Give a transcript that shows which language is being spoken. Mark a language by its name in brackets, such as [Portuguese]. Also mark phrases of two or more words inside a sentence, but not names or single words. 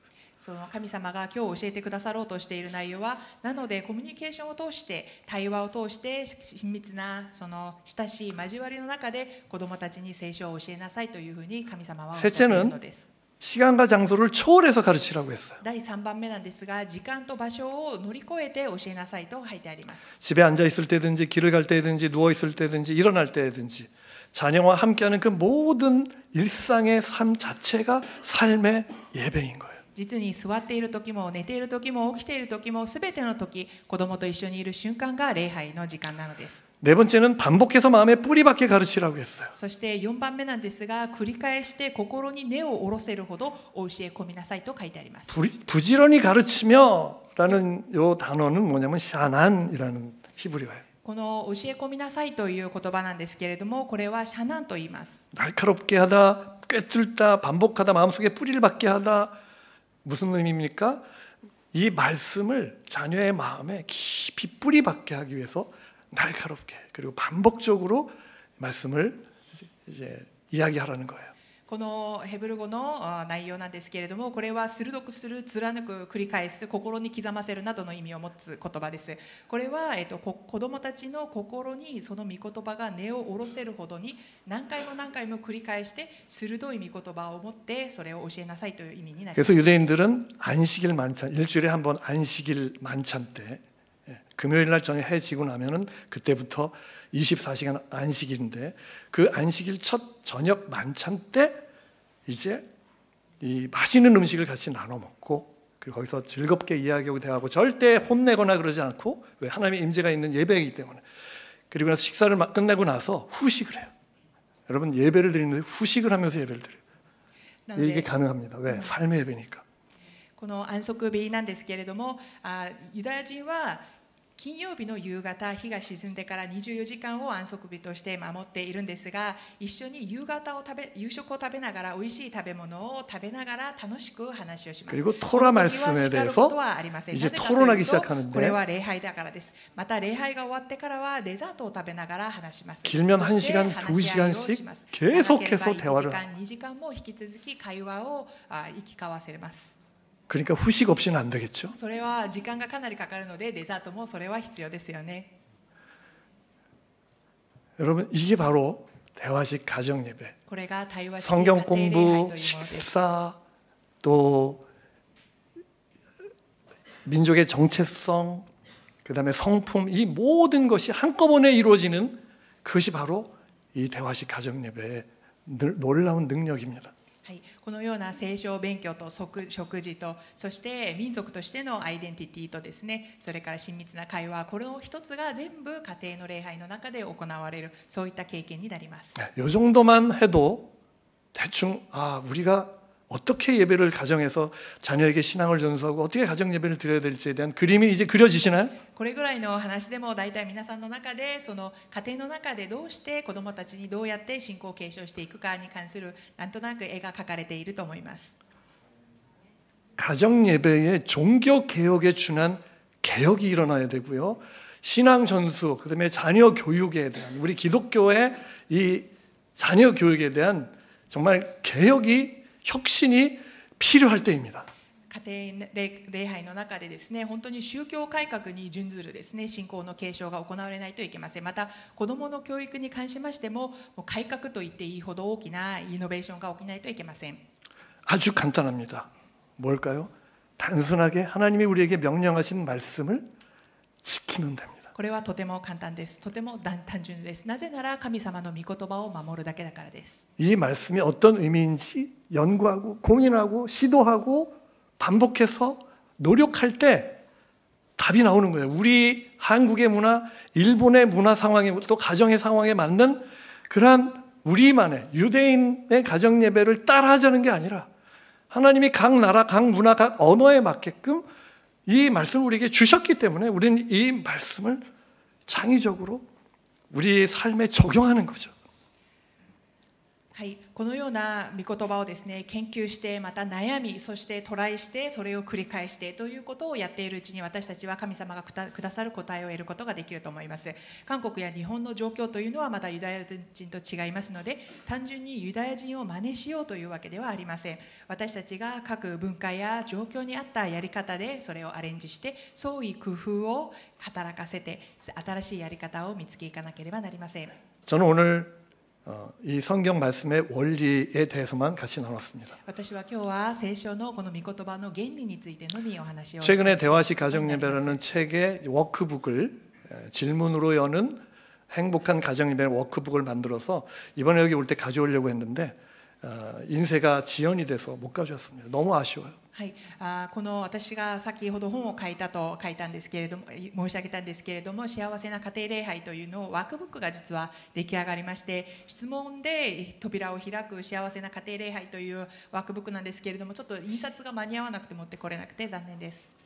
[Japanese] その神様が今日教えてくださろうとしている内容は、なのでコミュニケーションを通して対話を通して親密なその親しい交わりの中で子どもたちに聖書を教えなさいというふうに神様はおっしゃっているのです。 [Korean] 시간과 장소를 초월해서 가르치라고 했어요. [Japanese] 第3番目なんですが、時間と場所を乗り越えて教えなさいと書いてあります。 [Korean] 집에 앉아 있을 때든지 길을 갈 때든지 누워 있을 때든지 일어날 때든지 자녀와 함께하는 그 모든 일상의 삶 자체가 삶의 예배인 거예요. [Japanese] 実に座っている時も寝ている時も起きている時も全ての時子供と一緒にいる瞬間が礼拝の時間なのです。 [Korean] 네 번째는 반복해서 마음에 뿌리 박게 가르치라고 했어요. [Japanese] そして4番目なんですが、繰り返して心に根を下ろせるほどお教え込みなさいと書いてあります。 [Korean] 부지런히 가르치며라는 요 단어는 뭐냐면 샤난이라는 히브리어예요. [Japanese] この教え込みなさいという言葉なんですけれども、これはシャナンと言います。 [Korean] 날카롭게 하다, 꿰뚫다, 반복하다, 마음속에 뿌리를 박게 하다. 무슨 의미입니까? 이 말씀을 자녀의 마음에 깊이 뿌리 박게 하기 위해서 날카롭게 그리고 반복적으로 말씀을 이제 이야기하라는 거예요. [Japanese] このヘブル語の内容なんですけれども、これは鋭くする、貫く、繰り返す、心に刻ませるなどの意味を持つ言葉です。これは、子どもたちの心にその御言葉が根を下ろせるほどに何回も何回も繰り返して鋭い御言葉を持ってそれを教えなさいという意味になります。 [Korean] 그래서 유대인들은 안식일 만찬, 일주일에 한 번 안식일 만찬 때 금요일 날 저녁 해 지고 나면은 그때부터 24시간 안식일인데 그 안식일 첫 저녁 만찬 때 이제 이 맛있는 음식을 같이 나눠 먹고 그리고 거기서 즐겁게 이야기하고 대화하고 절대 혼내거나 그러지 않고 왜 하나님의 임재가 있는 예배이기 때문에 그리고 나서 식사를 끝내고 나서 후식을 해요. 여러분 예배를 드리는데 후식을 하면서 예배를 드려요. 이게 가능합니다. 왜? 삶의 예배니까. [Japanese] この安息日なんですけれども、ユダヤ人は金曜日の夕方、日が沈んでから24時間を安息日として守っているんですが、一緒に夕食を食べながら美味しい食べ物を食べながら楽しく話をします。 [Korean] 그리고 토라 말씀에 대해서 이제 토론하기 시작하는데 [Japanese] これは礼拝だからです。また礼拝が終わってからはデザートを食べながら話します。 [Korean] 길면 1시간, 2시간씩 계속해서 대화를 [Japanese] 1 時間、2時間も引き続き会話を行き交わせます。 [Korean] 그러니까 후식 없이는 안 되겠죠. [Japanese] それは時間がかなりかかるのでデザートもそれは必要ですよね。 [Korean] 여러분 이게 바로 대화식 가정 예배. [Japanese] これが対話式 [Korean] 성경 [Japanese] 家庭礼拝というもの [Korean] 공부, [Japanese] です。 [Korean] 식사, 또 민족의 정체성, 그다음에 성품 이 모든 것이 한꺼번에 이루어지는 그것이 바로 이 대화식 가정 예배의 놀라운 능력입니다. [Japanese] はい、このような聖書勉強と食事とそして民族としてのアイデンティティとですね、それから親密な会話、これを一つが全部家庭の礼拝の中で行われる、そういった経験になります。 [Korean] 이 정도만 해도 대충 우리가 어떻게 예배를 가정에서 자녀에게 신앙을 전수하고 어떻게 가정 예배를 드려야 될지에 대한 그림이 이제 그려지시나요? [Japanese] これぐらいの話でも大体皆さんの中でその家庭の中でどうして子どもたちにどうやって信仰を継承していくかに関するなんとなく絵が描かれていると思います。 [Korean] 가정 예배의 종교 개혁에 준한 개혁이 일어나야 되고요. 신앙 전수, 그다음에 자녀 교육에 대한 우리 기독교의 이 자녀 교육에 대한 정말 개혁이 혁신이 필요할 때입니다. [Japanese] 家庭礼拝の中でですね、本当に宗教改革に準ずるですね、信仰の継承が行われないといけません。また子どもの教育に関しましても、もう改革と言っていいほど大きなイノベーションが起きないといけません。 [Korean] 아주 간단합니다. 뭘까요? 단순하게 하나님이 우리에게 명령하신 말씀을 지키면 됩니다. [Japanese] これはとても簡単です。とても単純です。なぜなら神様の御言葉を守るだけだからです。 [Korean] 이 말씀이 어떤 의미인지 연구하고 고민하고 시도하고 반복해서 노력할 때 답이 나오는 거예요. 우리 한국의 문화, 일본의 문화 상황에 또 가정의 상황에 맞는 그러한 우리만의 유대인의 가정 예배를 따라하자는 게 아니라 하나님이 각 나라, 각 문화, 각 언어에 맞게끔 이 말씀을 우리에게 주셨기 때문에 우리는 이 말씀을 창의적으로 우리 삶에 적용하는 거죠. [Japanese] はい、このような御言葉をですね、研究してまた悩み、そしてトライしてそれを繰り返してということをやっているうちに私たちは神様がくださる答えを得ることができると思います。韓国や日本の状況というのはまたユダヤ人と違いますので、単純にユダヤ人を真似しようというわけではありません。私たちが各文化や状況に合ったやり方でそれをアレンジして創意工夫を働かせて新しいやり方を見つけいかなければなりません。 [Korean] 저는 오늘 이 성경 말씀의 원리에 대해서만 같이 나눴습니다. [Japanese] 私は今日は聖書のこの御言葉の原理についてのみお話を [Korean] 최근에 대화식 가정 예배라는 책의 워크북을 질문으로 여는 행복한 가정 예배 워크북을 만들어서 이번에 여기 올 때 가져오려고 했는데 인쇄가 지연이 돼서 못 가져왔습니다. 너무 아쉬워요. [Japanese] はい、この私が先ほど本を書いたんですけれども、申し上げたんですけれども、幸せな家庭礼拝というのをワークブックが実は出来上がりまして、質問で扉を開く幸せな家庭礼拝というワークブックなんですけれども、ちょっと印刷が間に合わなくて持ってこれなくて残念です。